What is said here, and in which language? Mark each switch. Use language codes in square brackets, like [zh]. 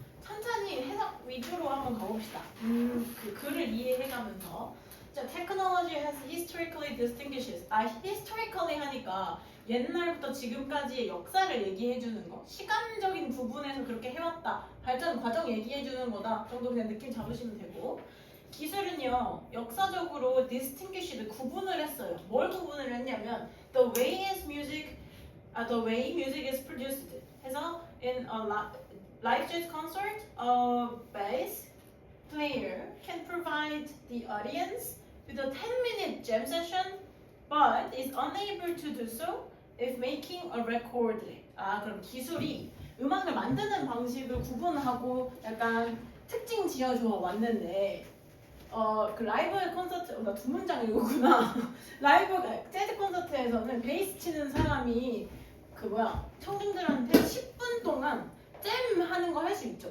[ko] 천천히 해석 위주로 한번 가봅시다. 그 글을 이해해가면서. [en] 자, technology has historically distinguishes. [ko] historically 하니까 옛날부터 지금까지의 역사를 얘기해주는 거. 시간적인 부분에서 그렇게 해왔다. 발전 과정 얘기해주는 거다. 정도 그냥 느낌 잡으시면 되고. 기술은요, 역사적으로 distinguished 구분을 했어요. 뭘 구분을 했냐면 [en] the way music is produced. 해서 in a live jazz concert, a bass player can provide the audience with a 10-minute jam session, but is unable to do so if making a record. [ko] 그럼 기술이 음악을 만드는 방식을 구분하고 약간 특징 지어줘 왔는데, 그 라이브 콘서트, 나 두 문장 읽었구나. 라이브 재즈 콘서트에서는 베이스 치는 사람이 청중들한테 10분 동안 잼 하는 거 할 수 있죠.